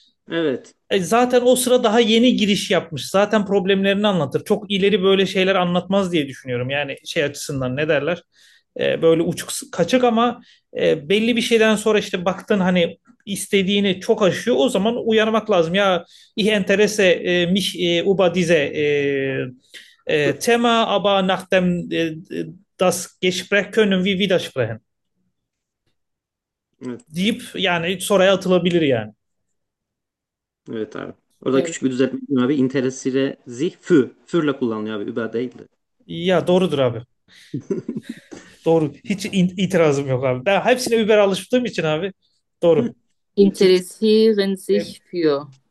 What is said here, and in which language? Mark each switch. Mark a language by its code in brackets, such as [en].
[tr] evet. Zaten o sıra daha yeni giriş yapmış. Zaten problemlerini anlatır. Çok ileri böyle şeyler anlatmaz diye düşünüyorum. Yani şey açısından ne derler? Böyle uçuk kaçık ama belli bir şeyden sonra işte baktın hani istediğini çok aşıyor. O zaman uyarmak lazım. [de] Ya ich interesse mich über diese Thema aber nachdem das Gespräch können wir wieder sprechen. [tr] Evet. Deyip yani soruya atılabilir yani. Evet abi. Orada Evet. küçük bir düzeltme yapayım abi. İnteresire zih fü. Fürle kullanılıyor abi. Über değil Ya doğrudur abi. de. Doğru. Hiç itirazım yok abi. Ben hepsine Uber alıştığım için abi. Doğru. [de] Interessieren sich für.